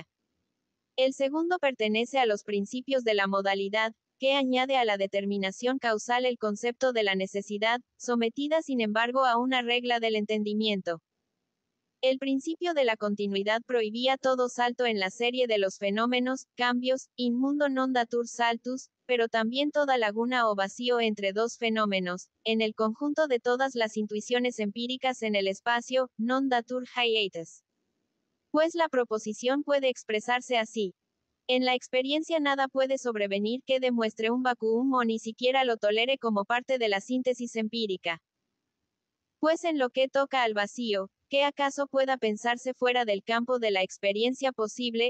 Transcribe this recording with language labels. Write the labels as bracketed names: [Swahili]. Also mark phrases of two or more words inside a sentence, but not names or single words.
[Spanish] El segundo pertenece a los principios de la modalidad, que añade a la determinación causal el concepto de la necesidad, sometida sin embargo a una regla del entendimiento. El principio de la continuidad prohibía todo salto en la serie de los fenómenos, cambios, [Latin] in mundo non datur saltus, [Spanish] pero también toda laguna o vacío entre dos fenómenos, en el conjunto de todas las intuiciones empíricas en el espacio, [Latin] non datur hiatus. [Spanish] Pues la proposición puede expresarse así. En la experiencia nada puede sobrevenir que demuestre un vacuum o ni siquiera lo tolere como parte de la síntesis empírica. Pues en lo que toca al vacío, ¿qué acaso pueda pensarse fuera del campo de la experiencia posible?